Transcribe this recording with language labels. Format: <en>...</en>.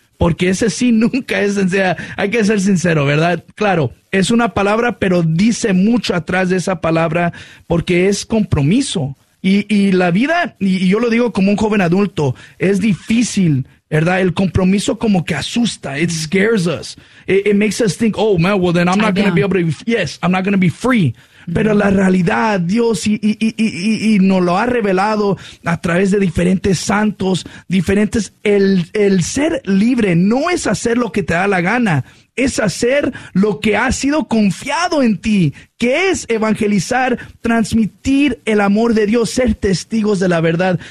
<es>Porque ese sí nunca es sencillo. Hay que ser sincero, ¿verdad? Claro, es una palabra, pero dice mucho atrás de esa palabra porque es compromiso. Y la vida, y yo lo digo como un joven adulto, es difícil, ¿verdad? El compromiso como que asusta.</es> <en>It scares us. It makes us think, oh, man, well, then I'm not going to be able to be, yes, I'm not going to be free.</en> <es>Pero la realidad, Dios, y nos lo ha revelado a través de diferentes santos, diferentes, el ser libre no es hacer lo que te da la gana, es hacer lo que ha sido confiado en ti, que es evangelizar, transmitir el amor de Dios, ser testigos de la verdad.</es>